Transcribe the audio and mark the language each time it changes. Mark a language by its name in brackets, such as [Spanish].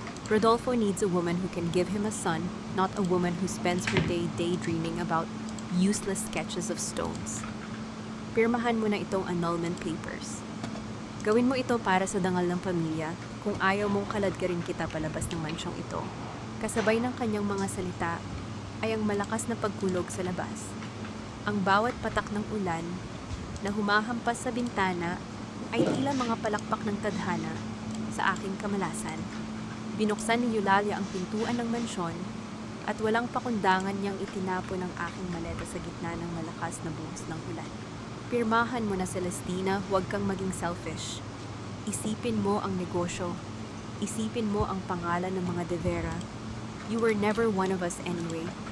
[English] Rodolfo needs a woman who can give him a son, not a woman who spends her day daydreaming about useless sketches of stones. [Filipino] Pirmahan mo na itong annulment papers. Gawin mo ito para sa dangal ng pamilya kung ayaw mong kaladkarin kita palabas ng mansyong ito. Kasabay ng kanyang mga salita ay ang malakas na pagkulog sa labas. Ang bawat patak ng ulan na humahampas sa bintana ay tila mga palakpak ng tadhana sa aking kamalasan. Binuksan ni Eulalia ang pintuan ng mansyon at walang pakundangan niyang itinapon ang aking maleta sa gitna ng malakas na buhos ng ulan. Pirmahan mo na, Celestina, huwag kang maging selfish. Isipin mo ang negosyo. Isipin mo ang pangalan ng mga De Vera. [English] You were never one of us anyway.